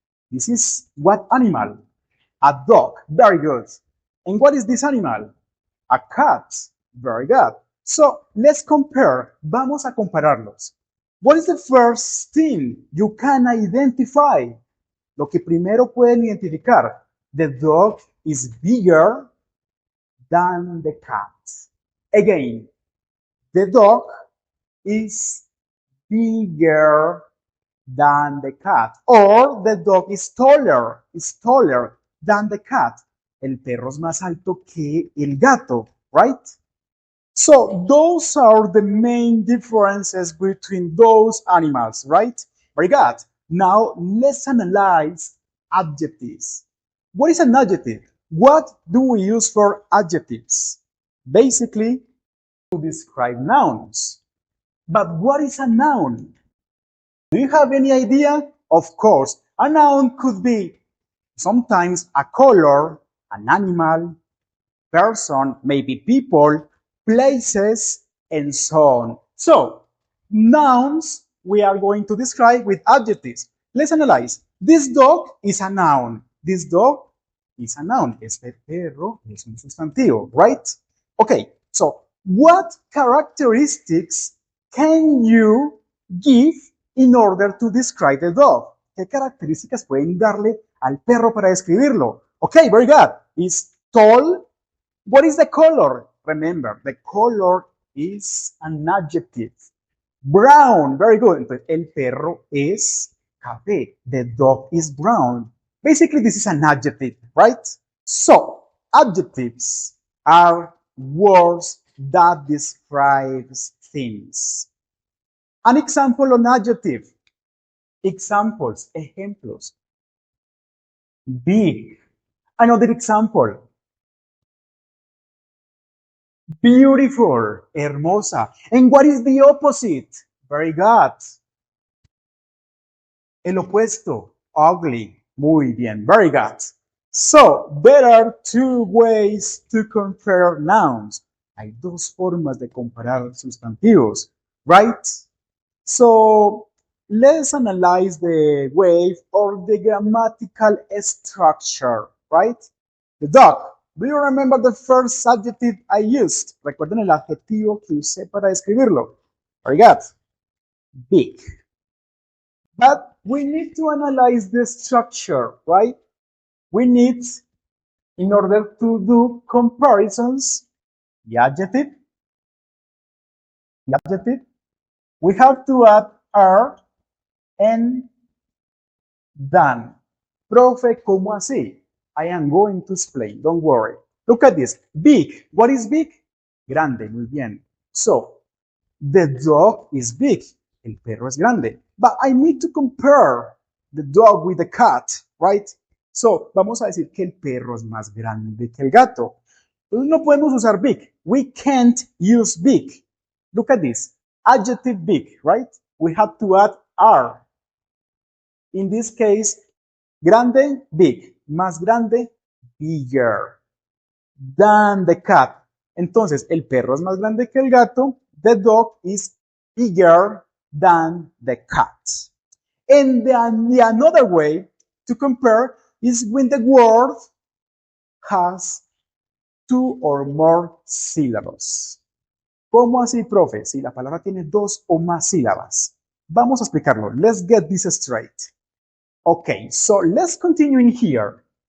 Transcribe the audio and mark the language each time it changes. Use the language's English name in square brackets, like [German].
[English] This is what animal? A dog. Very good. And what is this animal? A cat. Very good. So let's compare. [Spanish] Vamos a compararlos. [English] What is the first thing you can identify? [Spanish] Lo que primero pueden identificar. [English] The dog is bigger than the cat. Again, the dog is bigger than the cat. Or the dog is taller than the cat. [Spanish] El perro es más alto que el gato, right? [English] So those are the main differences between those animals, right? Very good. Now let's analyze adjectives. What is an adjective? What do we use for adjectives? Basically, to describe nouns. But what is a noun? Do you have any idea? Of course, a noun could be sometimes a color, an animal, person, maybe people, places, and so on. So, nouns we are going to describe with adjectives. Let's analyze. This dog is a noun. This dog is a noun. [Spanish] Este perro es un sustantivo, right? [English] Okay, so what characteristics can you give in order to describe the dog? [Spanish] ¿Qué características pueden darle al perro para describirlo? [English] Okay, very good. Is tall. What is the color? Remember, the color is an adjective. Brown, very good. [Spanish] Entonces, el perro es café. [English] The dog is brown. Basically, this is an adjective, right? So, adjectives are words that describes things. An example on adjective. Examples, ejemplos. Big. Another example. Beautiful, hermosa. And what is the opposite? Very good. [Spanish] El opuesto, ugly. Muy bien, [English] very good. So, there are two ways to compare nouns. [Spanish] Hay dos formas de comparar sustantivos, right? [English] So, let's analyze the way or the grammatical structure, right? The dog. Do you remember the first adjective I used? [Spanish] ¿Recuerdan el adjetivo que usé para describirlo? [English] Very good. Big. But we need to analyze the structure, right? We need, in order to do comparisons, the adjective, we have to add are and than. [Spanish] Profe, ¿cómo así? [English] I am going to explain, don't worry. Look at this. Big. What is big? [Spanish] Grande, muy bien. [English] So, the dog is big. [Spanish] El perro es grande. [English] But I need to compare the dog with the cat, right? [Spanish] So, vamos a decir que el perro es más grande que el gato. Entonces, no podemos usar big. [English] We can't use big. Look at this. Adjective big, right? We have to add are. In this case, grande, big. [Spanish] Más grande, [English] bigger than the cat. [Spanish] Entonces, el perro es más grande que el gato. [English] The dog is bigger than the cat. And the another way to compare is when the word has two or more syllables. [Spanish] ¿Cómo así, profe? Si la palabra tiene dos o más sílabas. Vamos a explicarlo. [English] Let's get this straight. Okay, so let's continue in here.